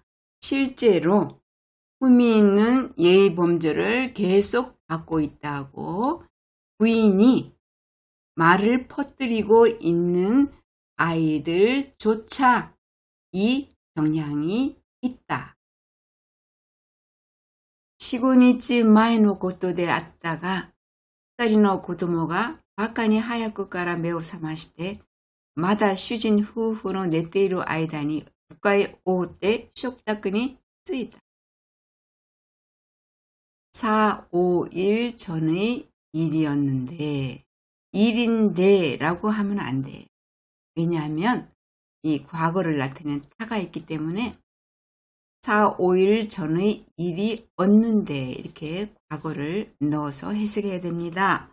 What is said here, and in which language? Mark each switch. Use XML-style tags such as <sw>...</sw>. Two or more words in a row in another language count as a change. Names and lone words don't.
<ko>실제로 흠이 있는 예의범절을 계속 받고 있다고 부인이 말을 퍼뜨리고 있는 아이들조차 이 경향이 있다.</ko> <ja>4、5 日前のことであったが、2人の子供がバカに早くから目を覚まして、まだ主人夫婦の寝ている間に床へ覆って食卓に着いた。</ja> <ko>4、5일 전의 일이었는데, 일인데 라고 하면 안 돼. 왜냐하면 이 과거를 나타내는 타가 있기 때문에 4, 5일 전의 일이었는데 이렇게 과거를 넣어서 해석해야 됩니다.</ko>